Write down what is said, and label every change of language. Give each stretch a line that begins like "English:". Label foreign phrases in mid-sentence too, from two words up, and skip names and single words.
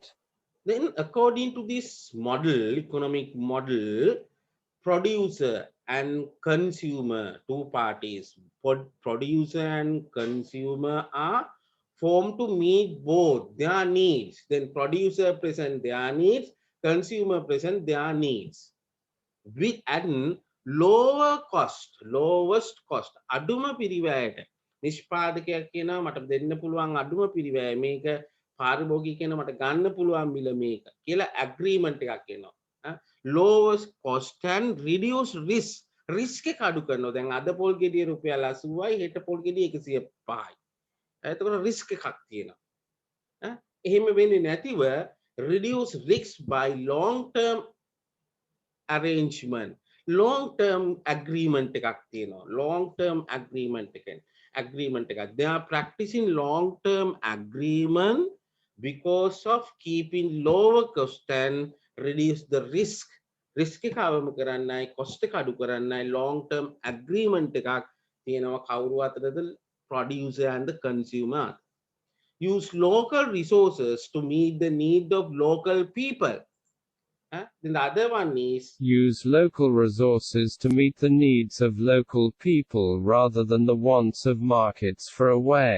English: Then according to this model, economic model, producer and consumer, two parties, producer and consumer are formed to meet both their needs. Then producer present their needs, consumer present their needs with an lower cost, lowest cost.
Sinhala: අඩුම පිරිවැයට නිෂ්පාදකයක් කියනවා මට දෙන්න පුළුවන් අඩුම පිරිවැය මේක, පාරිභෝගික කියන මට ගන්න පුළුවන් මිල මේක කියලා ඇග්‍රීමන්ට් එකක් එනවා.
English: lowest cost and reduce risk.
Sinhala: risk එක අඩු කරනවා. දැන් අද පොල් ගෙඩිය රුපියල් 80යි, හෙට පොල් ගෙඩිය 105යි. එතකොට risk එකක් තියෙනවා. එහෙම වෙන්නේ නැතිව
English: reduce risk by long term arrangement, long term agreement
Sinhala: එකක් තියෙනවා.
English: long term agreement එකක්. They are practicing long term agreement because of keeping lower cost and reduce the risk.
Sinhala: risk එක අවම කරන්නයි, cost එක අඩු කරන්නයි
English: long term agreement
Sinhala: එකක් තියෙනවා කවුරු අතරද?
English: producer and the consumer. Use local resources to meet the need of local people. Then the other one is use local resources to meet the needs of local people rather than the wants of markets for a way.